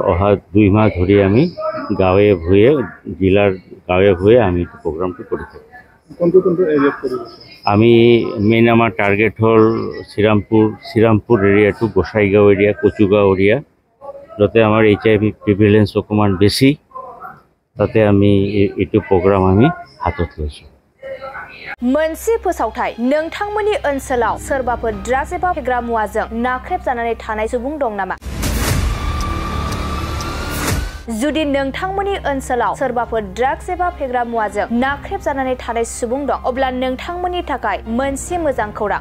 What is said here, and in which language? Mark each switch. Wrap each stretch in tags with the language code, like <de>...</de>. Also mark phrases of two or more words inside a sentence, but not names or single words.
<as>অহা 2 মাহ ধৰি আমি গাঁৱে ভূঞে জিলাৰ গাঁৱে ভূঞে আমি প্ৰগ্ৰামটো কৰি থাকোঁ। আমি মেইন আমাৰ টাৰ্গেট হ'ল শ্ৰীৰামপুৰ এৰিয়াটো, গোসাইগাঁও এৰিয়া, কচুগাঁও এৰিয়া, যাতে আমাৰ</as> <en>HIV prevalence</en> <as>অকণমান বেছি, তাতে আমি এইটো প্ৰগ্ৰাম আমি হাতত লৈছোঁ।</as> <brx>मोनसे फोसावथाय नोंथांमोननि ओनसोलाव सोरबाफोर ड्राग्स एबा फेग्रा मुवाजों नाख्रेबजानानै थानाय सुबुं दं नामा? जुदि नोंथांमोननि ओनसोलाव सोरबाफोर ड्राग्स एबा फेग्रा मुवाजों नाख्रेबजानानै थानाय सुबुं दं, अब्ला नोंथांमोननि थाखाय मोनसे मोजां खौरां।</brx>